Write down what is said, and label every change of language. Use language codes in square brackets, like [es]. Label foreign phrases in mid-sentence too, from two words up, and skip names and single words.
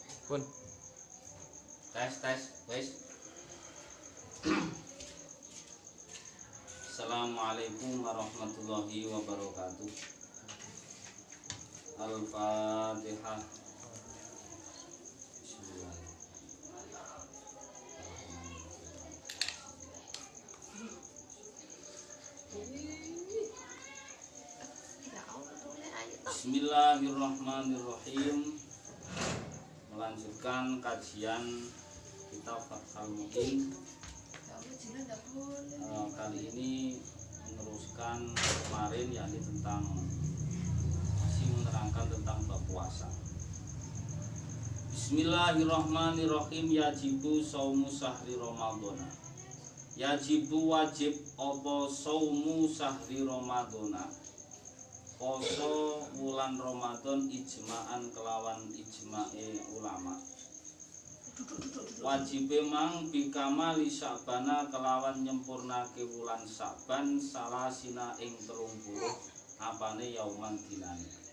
[jv] Pun. Tes wis. [ar] السلام عليكم ورحمة الله وبركاته. Al-Fatihah. بسم الله الرحمن الرحيم. [id] Melanjutkan kajian kitab [ar] Fathul Muin. [id] Kali ini meneruskan kemarin, yakni tentang masih menerangkan tentang bab puasa. [ar] بسم الله الرحمن الرحيم. يجب صوم شهر رمضان. Yajibu [jv] wajib apa [ar] صوم شهر رمضان. [jv] Poso wulan Ramadan ijma'an kelawan ijma'e ulama. Wajib mang [ar] بكمال شعبان [jv] kelawan nyempurnake wulan Sya'ban salasina ing 30 apane yauman dinane.